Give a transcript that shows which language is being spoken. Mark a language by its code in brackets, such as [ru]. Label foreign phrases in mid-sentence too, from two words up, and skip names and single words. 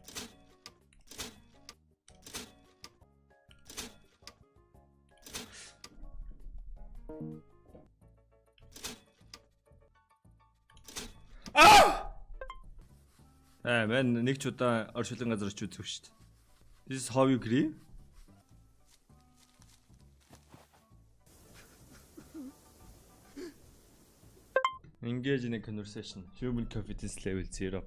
[mn] Мен нэг ч удаа оршуулгын газар очиж үзв шүү дээ. [en] This is how you agree? Engage in a conversation. Human confidence level 0%.